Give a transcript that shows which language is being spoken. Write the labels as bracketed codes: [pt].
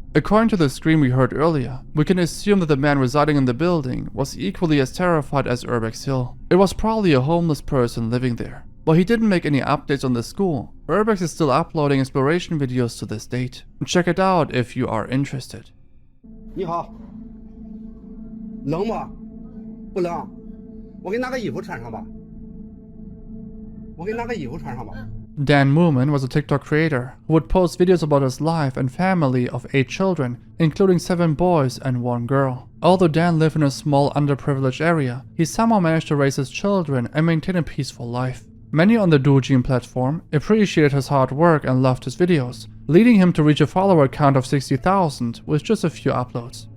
[en] According to the scream we heard earlier, we can assume that the man residing in the building was equally as terrified as Eudoxia. It was probably a homeless person living there. While he didn't make any updates on the school, Eudoxia is still uploading exploration videos to this date. Check it out if you are interested. [zh] 你好，冷吗？不冷，我给你拿个衣服穿上吧。我给你拿个衣服穿上吧。 [en] Dan Moomin was a TikTok creator who would post videos about his life and family of 8 children, including 7 boys and 1 girl. Although Dan lived in a small underprivileged area, he somehow managed to raise his children and maintain a peaceful life. Many on the Douyin platform appreciated his hard work and loved his videos, leading him to reach a follower count of 60,000 with just a few uploads.